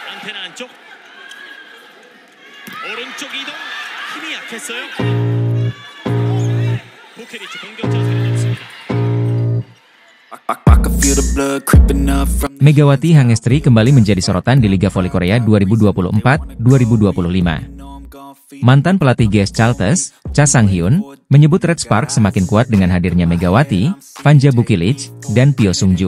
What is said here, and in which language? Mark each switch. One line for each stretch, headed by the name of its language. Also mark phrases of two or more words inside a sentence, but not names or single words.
Korean: 펜 안쪽. 오른쪽 이동. 힘이 약했어요. 보케리치 공격 자세를 잡습니다.
Indonesian: Megawati Hangestri kembali menjadi sorotan di Liga Voli Korea 2024-2025. Mantan pelatih GS Chalters, Cha Sang-hyun, menyebut Red Sparks semakin kuat dengan hadirnya Megawati, Fanja Bukilic, dan Pyo Sung-ju.